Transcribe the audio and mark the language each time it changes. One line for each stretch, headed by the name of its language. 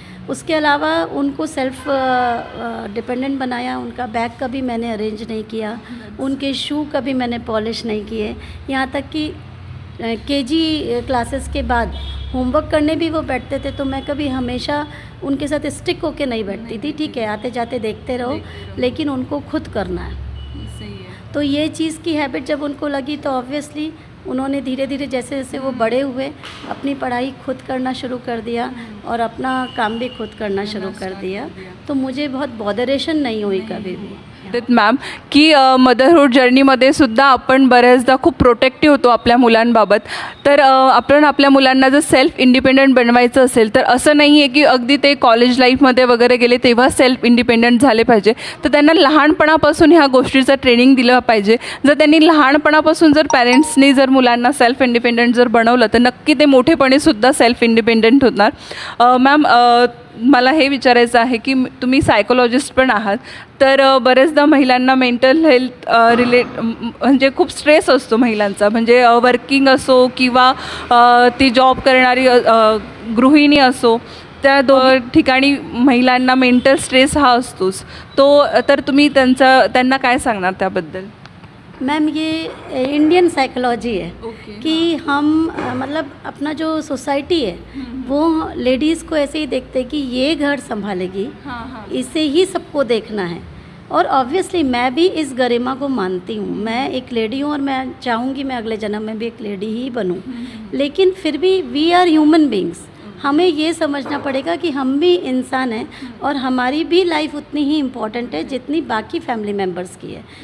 Hindi: उसके अलावा उनको सेल्फ डिपेंडेंट बनाया, उनका बैग कभी मैंने अरेंज नहीं किया, उनके शू कभी मैंने पॉलिश नहीं किए, यहाँ तक कि केजी क्लासेस के बाद होमवर्क करने भी वो बैठते थे तो मैं कभी हमेशा उनके साथ स्टिक होके नहीं बैठती थी, ठीक है आते जाते देखते रहो, लेकिन उनको खुद करना है। सही है। तो ये चीज़ की हैबिट जब उनको लगी तो ऑब्वियसली उन्होंने धीरे धीरे जैसे जैसे वो बड़े हुए अपनी पढ़ाई खुद करना शुरू कर दिया और अपना काम भी खुद करना शुरू कर दिया, तो मुझे बहुत बॉदरेशन नाही हुई कभी भी।
Marathi: मॅम की मदरहूड जर्नीमध्ये सुद्धा आपण बऱ्याचदा खूप प्रोटेक्टिव्ह होतो आपल्या मुलांबाबत, तर आपण आपल्या मुलांना जर सेल्फ इंडिपेंडंट बनवायचं असेल तर असं नाही आहे की अगदी ते कॉलेज लाईफमध्ये वगैरे गेले तेव्हा सेल्फ इंडिपेंडंट झाले पाहिजे, तर त्यांना लहानपणापासून ह्या गोष्टीचं ट्रेनिंग दिलं पाहिजे। जर त्यांनी लहानपणापासून जर पॅरेंट्सनी जर मुलांना सेल्फ इंडिपेंडंट जर बनवलं तर नक्की ते मोठेपणीसुद्धा सेल्फ इंडिपेंडंट होणार। मॅम मला हे विचारायचं आहे की तुम्ही सायकोलॉजिस्ट पण आहात, तर बरेचदा महिलांना मेंटल हेल्थ म्हणजे खूप स्ट्रेस असतो महिलांचा, म्हणजे वर्किंग असो किंवा ती जॉब करणारी गृहिणी असो, त्या ठिकाणी महिलांना मेंटल स्ट्रेस हा असतोच, तो तर तुम्ही त्यांना काय सांगणार त्याबद्दल?
Hindi: मैम ये इंडियन साइकोलॉजी है कि हम मतलब अपना जो सोसाइटी है वो लेडीज़ को ऐसे ही देखते हैं कि ये घर संभालेगी, इसे ही सबको देखना है। और ऑब्वियसली मैं भी इस गरिमा को मानती हूँ, मैं एक लेडी हूँ और मैं चाहूँगी मैं अगले जन्म में भी एक लेडी ही बनूँ, लेकिन फिर भी
English: we are human beings,
Hindi: हमें ये समझना पड़ेगा कि हम भी इंसान हैं और हमारी भी लाइफ उतनी ही इम्पॉर्टेंट है जितनी बाकी फैमिली मेम्बर्स की है।